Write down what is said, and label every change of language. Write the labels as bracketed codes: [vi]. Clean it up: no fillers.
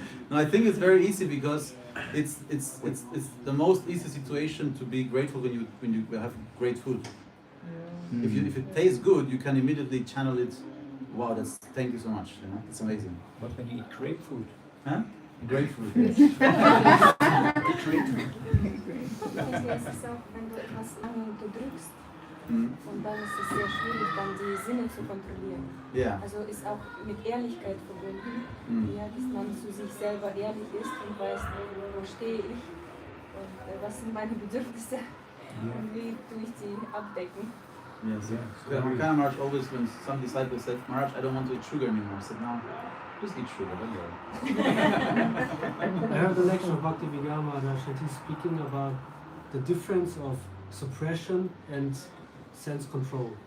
[en] No, I think it's very easy because it's the most easy situation to be grateful when you have great food. If it tastes good, you can immediately channel it. Wow, thank you so much. You know, it's amazing. But when you eat grapefruit, huh? Grapefruit. Yes. Grapefruit. [de] Es ist auch, wenn du etwas lange unterdrückst, und dann ist es sehr schwierig, dann die Sinne zu kontrollieren. [en] Yeah. [de] Also ist auch mit Ehrlichkeit verbunden, ja, dass man zu sich selber ehrlich ist und weiß, wo stehe ich und was sind meine Bedürfnisse und wie tue ich sie abdecken. [en] Yes. Yeah. Maharaj always, when some disciples said, Maharaj, I don't want to eat sugar anymore, I said, no, just eat sugar, don't worry. I heard the lecture of Bhakti Vigama Maharaj and he's speaking about the difference of suppression and sense control.